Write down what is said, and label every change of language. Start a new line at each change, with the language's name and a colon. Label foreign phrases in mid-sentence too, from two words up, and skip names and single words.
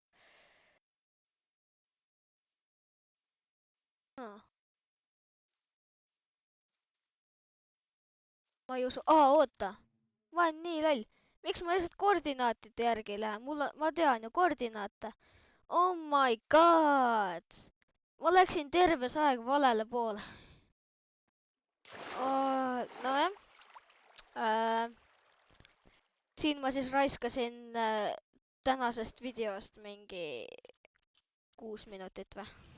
Estonian: Ma ei usu. Oota. Ma olen nii loll. Miks ma lihtsalt koordinaatide järgi lähen? Ma tean ju koordinaate.
English: Oh my god.
Estonian: Ma läksin terve see aeg valele poole. Nojah. Siin ma siis raiskasin tänasest videost mingi 6 minutit või?